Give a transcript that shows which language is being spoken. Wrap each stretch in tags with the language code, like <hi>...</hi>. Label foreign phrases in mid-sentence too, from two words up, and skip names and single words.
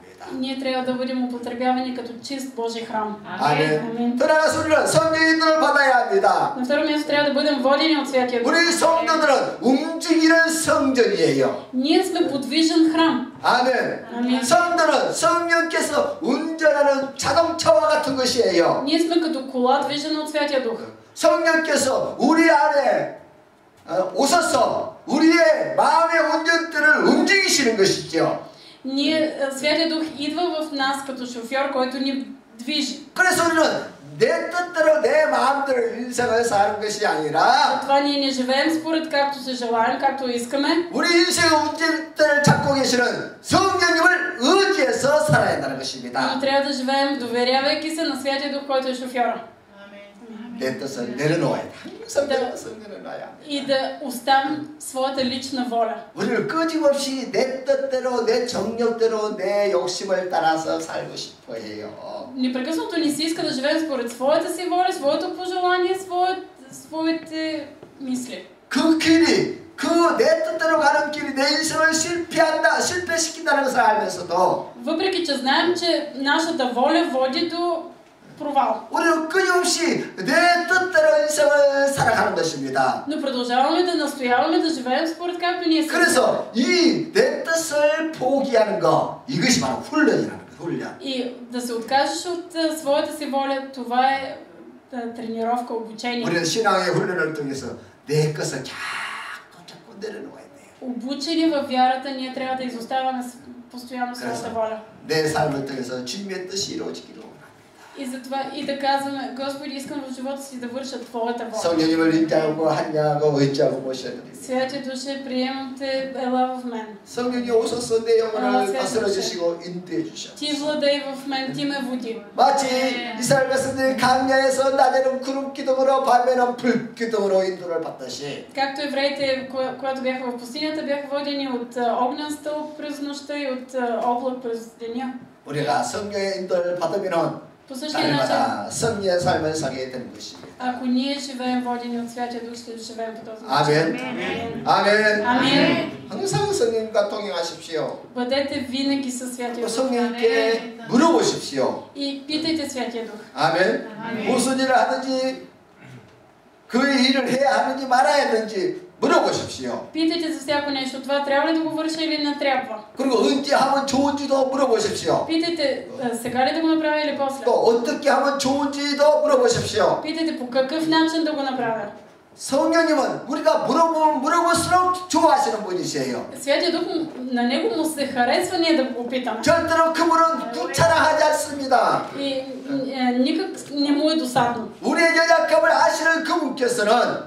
<bg>Ние трябва да бъдем употребявани като чист Божий храм.</bg> <ko>아멘. 떠나가서 우리는 성령인들을 받아야 합니다.</ko> <bg>На второ място трябва да бъдем водени от Святия Дух.</bg> <ko>우리 성도들은 움직이는 성전이에요.</ko> <bg>Ние сме подвижен храм.</bg> <ko>아멘. 아멘. 성도는 성령께서 운전하는 자동차와 같은 것이에요.</ko> <bg>Ние сме като кола, движена от Святия Дух.</bg> <ko>성령께서 우리 안에 오셔서 우리의 마음의 운전대를 움직이시는 것이죠.</ko> <bg>Святия Дух идва в нас като шофьор, който ни движи.</bg> <ko>그래서 우리는 내 뜻대로 내 마음대로 인생을 사는 것이 아니라</ko> <bg>Това ние не живеем според както се желаем, както искаме.</bg> <ko>우리 인생의 운전대를 잡고 계시는 성령님을 의지해서 살아야 한다는 것입니다.</ko> <bg>Но трябва да живеем доверявайки се на Святия Дух, който е шофьора.</bg> <ko>내 뜻을 내려놓아야 돼. 항상 내 뜻을 내려놔야 돼.</ko> <bg>И да оставим своята лична воля.</bg> <ko>우리는 끊임없이 내 뜻대로, 내 정력대로, 내 욕심을 따라서 살고 싶어 해요.</ko> <bg>Непрекъснато ни се иска да живеем според своята си воля, своето пожелание, своите мисли.</bg> <ko>그 길이, 그 내 뜻대로 가는 길이 내 인생을 실패시킨다는 것을 알면서도</ko> <bg>Въпреки че знаем, че нашата воля води до провал.</bg> <ko>우리는 끊임없이 내 뜻대로 인생을 살아가는 것입니다.</ko> <bg>Но продължаваме да настояваме да живеем според както ние се.</bg> <ko>그래서 이 내 뜻을 포기하는 거, 이것이 바로 훈련이라는 거예요. 훈련.</ko> <bg>И да се откажеш от своята си воля, това е тренировка, обучение.</bg> <ko>우리는 신앙의 훈련을 통해서 내 것을 자꾸 내려놓아야 돼요.</ko> <bg>Обучени във вярата, ние трябва да изоставяме постоянно своята воля.</bg> <ko>내 삶을 통해서 주님의 뜻이 이루어지기를 원합니다.</ko> <bg>И затова и да казваме, Господи, искам в живота си да върша Твоята воля.</bg> <ko>성령님을 인자하고 하냐고 의지하고 모셔드립니다.</ko> <bg>Святия Душе, приемам Те, ела в мен.</bg> <ko>성령이 오셔서 내 영혼을 다스려 주시고 인도해 주셔.</ko> <bg>Ти владей в мен, Ти ме води.</bg> <ko>마치 이스라엘 백성들이 강야에서 낮에는 구름 기둥으로 밤에는 불 기둥으로 인도를 받듯이</ko> <bg>Както евреите, когато бяха в пустинята, бяха водени от огнен стълб през нощта и от облак през деня.</bg> <ko>우리가 성령의 인도를 받으면은</ko> <bg>По същия начин,</bg> <ko>날마다 성령의 삶을 살게 되는 것입니다.</ko> <bg>ако ние живеем водени от Святия Дух, ще живеем по този</bg> <ko>아멘.</ko> <bg>начин.</bg> <ko>아멘.</ko> <bg>Амин.</bg> <ko>항상 성령님과 동행하십시오.</ko> <bg>Бъдете винаги със Святия</bg> <ko>또</ko> <bg>Дух.</bg> <ko>성령님께 물어보십시오.</ko> <bg>И питайте Святия Дух.</bg> <ko>아멘. 무슨 일을 하든지 그 일을 해야 하는지 말아야 하는지 물어보십시오.</ko> <bg>Питайте за всяко нещо. Това трябва ли да го върша или не трябва?</bg> <ko>그리고 언제 하면 좋은지도 물어보십시오.</ko> <bg>Питайте сега ли да го направя или после?</bg> <ko>또 어떻게 하면 좋은지도 물어보십시오.</ko> <bg>Питайте по какъв начин да го направя.</bg> <ko>성령님은 우리가 물어보면 물어볼수록 좋아하시는 분이세요.</ko> <bg>Святия Дух, на него му се харесва ние да го питаме.</bg> <ko>절대로 그분은 구차나하지 않습니다.</ko> <bg>И никак не му е досадно.</bg> <ko>우리의 연약함을 아시는 그분께서는</ko>